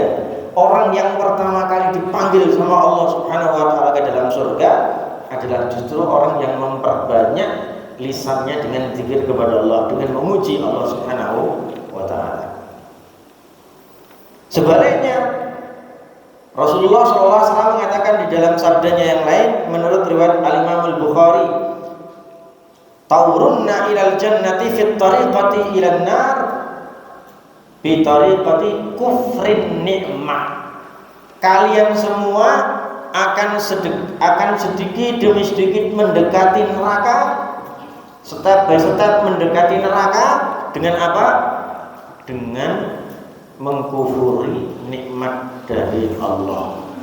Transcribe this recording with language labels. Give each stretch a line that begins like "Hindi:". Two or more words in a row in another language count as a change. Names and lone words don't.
Indonesian: Orang yang pertama kali dipanggil sama Allah
Arabic: سبحانه وتعالى
Indonesian: ke dalam surga adalah justru orang yang memperbanyak lisannya dengan zikir kepada Allah, dengan memuji Allah
Arabic: سبحانه وتعالى.
Indonesian: Sebaliknya, Rasulullah SAW mengatakan di dalam sabdanya yang lain menurut riwayat Al-Imam Al-Bukhari,
Arabic: "تورون إلى الجنة في الطريقة إلى النار بطريقة كفر النعمة."
Indonesian: Kalian semua akan sedikit demi sedikit mendekati neraka,
English: step by step
Indonesian: mendekati neraka dengan apa? Dengan mengkufuri nikmat dari Allah.